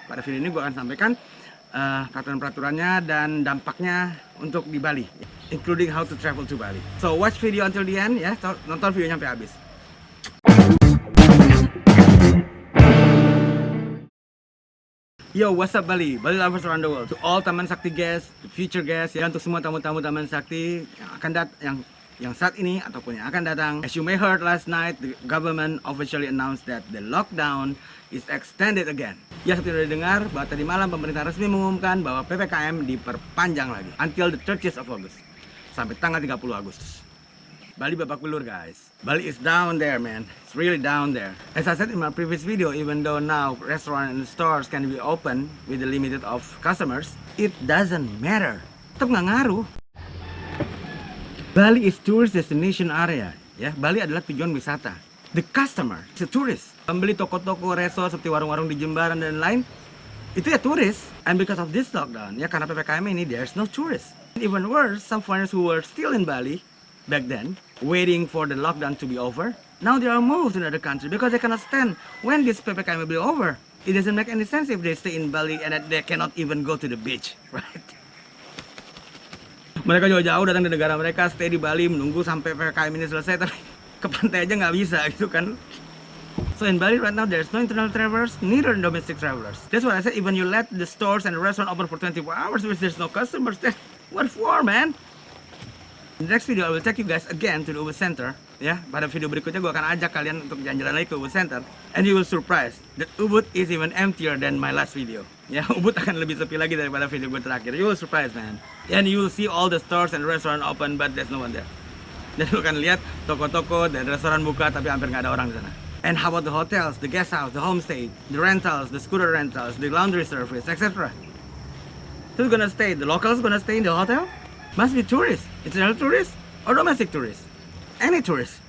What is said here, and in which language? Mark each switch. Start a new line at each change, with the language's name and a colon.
Indonesian: Pada video ini gue akan sampaikan peraturan-peraturannya dan dampaknya untuk di Bali,
English: including how to travel to Bali. So watch video until the end ya,
Indonesian: nonton videonya sampai habis.
English: Yo, what's up Bali? Bali lovers around the world. To all Taman Sakti guests, future guests,
Indonesian: ya, untuk semua tamu-tamu Taman Sakti yang akan yang saat ini ataupun yang akan datang.
English: As you may heard last night, the government officially announced that the lockdown is extended again.
Indonesian: Ya, seperti sudah dengar bahwa tadi malam pemerintah resmi mengumumkan bahwa PPKM diperpanjang lagi
English: until the 30th of August,
Indonesian: sampai tanggal 30 Agustus. Bali babak belur
English: guys. Bali is down there man. It's really down there. As I said in my previous video, even though now restaurants and stores can be open with the limited of customers, it doesn't matter.
Indonesian: Tetap nggak ngaruh.
English: Bali is tourist destination area.
Indonesian: Ya, Bali adalah tujuan wisata.
English: The customer is a tourist.
Indonesian: Pembeli toko-toko, resort seperti warung-warung di Jembaran dan lain, itu ya turis.
English: And because of this lockdown,
Indonesian: ya karena PPKM ini,
English: there's no tourist. Even worse, some foreigners who were still in Bali back then, waiting for the lockdown to be over, now they are moved to another country because they cannot stand when this PPKM will be over. It doesn't make any sense if they stay in Bali and they cannot even go to the beach, right?
Indonesian: Mereka jauh-jauh datang di negara mereka, stay di Bali, menunggu sampai PPKM ini selesai, tapi ke pantai aja nggak bisa gitu kan.
English: So in Bali right now there's no international travelers, neither domestic travelers. That's why I said even you let the stores and the restaurant open for 24 hours, which there's no customers, then what for, man? In the next video, I will take you guys again to the Ubud Center.
Indonesian: Ya, pada video berikutnya gue akan ajak kalian untuk jalan-jalan lagi ke Ubud Center,
English: and you will surprise that Ubud is even emptier than my last video.
Indonesian: Ya, Ubud akan lebih sepi lagi daripada video gue terakhir.
English: You will surprise, man. And you will see all the stores and restaurant open, but there's no one there.
Indonesian: Dan lu akan lihat toko-toko dan restoran buka, tapi hampir nggak ada orang di sana.
English: And how about the hotels, the guest house, the homestay, the rentals, the scooter rentals, the laundry service, etc. Who's gonna stay? The locals gonna stay in the hotel? Must be tourists, international tourists or domestic tourists, any tourists.